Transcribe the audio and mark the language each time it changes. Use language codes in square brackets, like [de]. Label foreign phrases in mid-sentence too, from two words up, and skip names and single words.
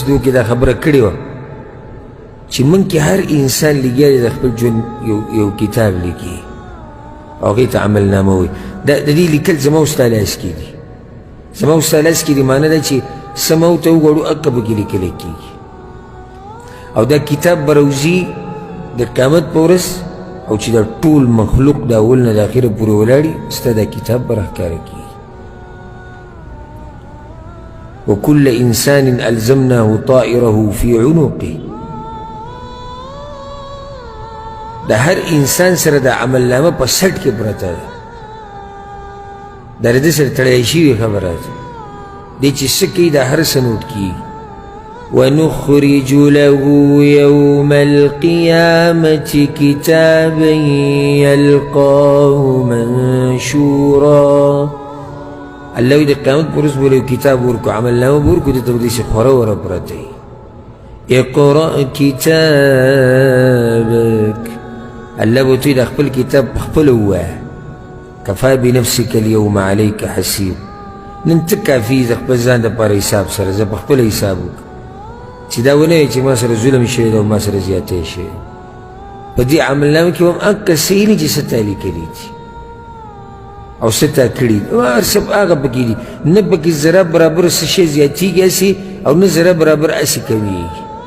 [ps] دو کې دا خبره کړې وه چې موږ کې هر انسان لګیا دی د خپل ژوند یو کتاب لیکي او هغې ته عملنامه وایي د دې لیکل زما او ستا لاس کې دي زما او ستا لاس کې دي معنی ده چې څه ما ورته وغواړو هغه پکې لیکلی کېږي او دا کتاب به راوځي د قیامت په ورځ او چې دا ټول مخلوق د اول نه د اخره پورې ولاړي ستا دا کتاب به راښکاره کېږي [ar] وكل إنسان ألزمناه طائره في عنقه [ps] دا هر انسان سره دا عملنامه په سټ کې پرته ده دا د دې سره تړلی شوې خبره ده دی چې څه کوي دا هر څه نوټ کېږي [ar] ونخرج له يوم القيامة كتابا يلقاه منشورا [ps] الله وی د قیامت پر ورځ به کتاب ورکو عملنامه به ورکو دې ته به داسې خوره وره پرته وي اقرأ كتابك الله به ته د خپل کتاب په خپله ووایه [ar] کفا بنفسك اليوم عليك حسیب [ps] نن ته کافي د خپل ځان دپاره حساب سره زه په خپله حساب وکړه چې دا ونه وایي چې ما سره ظلم شوی ده او ما سره زیاتی شوی په دې عملنامه کې به هم هغه څه یې نه چې څه تا لیکلي دي او څه تا کړي هر څه هغه پکې دي نه پکې ذره برابر څه شی زیاتېږي هسې او نه ذره برابر هسې کمیږي